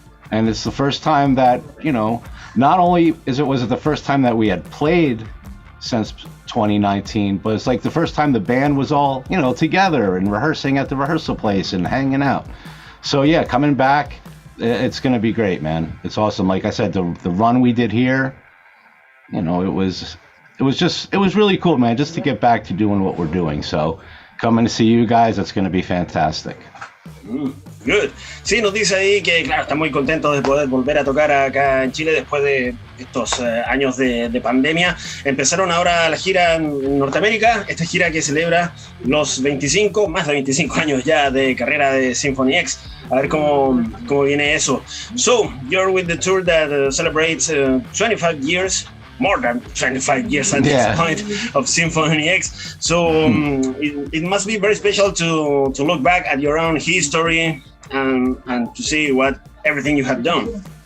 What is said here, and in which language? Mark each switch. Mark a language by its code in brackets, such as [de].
[en] And it's the first time that, you know, not only was it the first time that we had played since 2019, but it's like the first time the band was all, you know, together and rehearsing at the rehearsal place and hanging out. So yeah, coming back, it's going to be great, man. It's awesome. Like I said, the run we did here, you know, it was really cool, man, just to get back to doing what we're doing. So coming to see you guys, it's going to be fantastic. Good. [es] Sí, nos dice ahí que, claro, está muy contento de poder volver a tocar acá en Chile después de estos años de pandemia. Empezaron ahora la gira en Norteamérica, esta gira que celebra los más de 25 años ya de carrera de Symphony X. A ver cómo viene eso. [en] So, you're with the tour that celebrates 25 years. More than 25 years at this point of Symphony X. So it must be very special to look back at your own history and to see what everything you have done.